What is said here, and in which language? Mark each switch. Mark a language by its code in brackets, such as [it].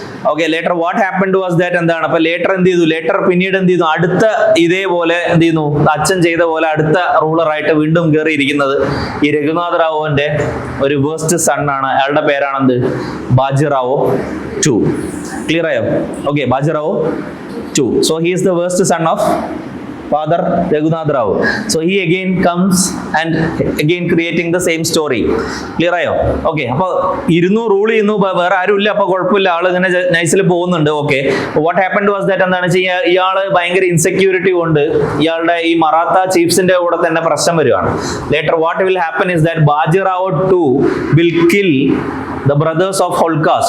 [ml] Okay, [en] later what happened was that [ml] എന്താണ്, അപ്പൊ later എന്ത് ചെയ്തു, ലേറ്റർ പിന്നീട് എന്ത് ചെയ്തു, അടുത്ത ഇതേപോലെ എന്ത് ചെയ്യുന്നു, അച്ഛൻ ചെയ്ത പോലെ അടുത്ത റൂളറായിട്ട് വീണ്ടും കയറിയിരിക്കുന്നത് ഈ രഘുനാഥ് റാവുവിന്റെ ഒരു വേസ്റ്റ് സൺ ആണ്. അയാളുടെ പേരാണെന്ത്, ബാജിറാവോ 2. ക്ലിയർ ആയോ? Okay, Bajirao 2. [en] So he is the waste son of Father Raghunath Rao. So he again comes and again creating the same story. [ml] Clear ആയോ? ഓക്കെ, അപ്പൊ ഇരുന്നു റൂൾ ചെയ്യുന്നു, വേറെ ആരും ഇല്ല, അപ്പൊ കുഴപ്പമില്ല, ആള് ഇങ്ങനെ നൈസിൽ പോകുന്നുണ്ട്. Okay, [en] what happened was that [ml] എന്താണ് വെച്ചാൽ ഇയാള് ഭയങ്കര ഇൻസെക്യൂരിറ്റി കൊണ്ട് ഇയാളുടെ ഈ മറാത്ത ചീഫ്സിന്റെ കൂടെ തന്നെ പ്രശ്നം വരികയാണ്. [en] Later what will happen is that Bajirao two will kill the brothers of Holkars.